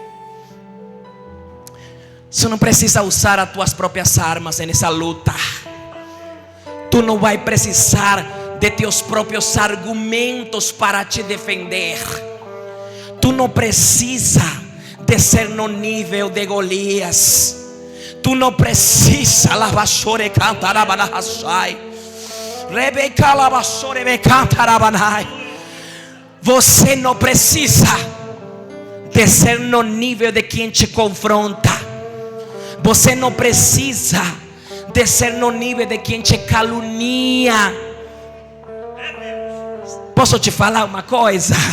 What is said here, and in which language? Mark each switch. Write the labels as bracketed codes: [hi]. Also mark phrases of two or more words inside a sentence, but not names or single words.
[pt] Você não precisa usar as tuas próprias armas nessa luta. Tu não vai precisar de teus próprios argumentos para te defender. Tu não precisa de ser no nível de Golias. Tu não precisa. Lavashore cantarabanahashai. Rebeca lavashore me cantarabanai. Você não precisa de ser no nível de quem te confronta. Você não precisa de ser no nível de quem te calunia. Posso te falar uma coisa?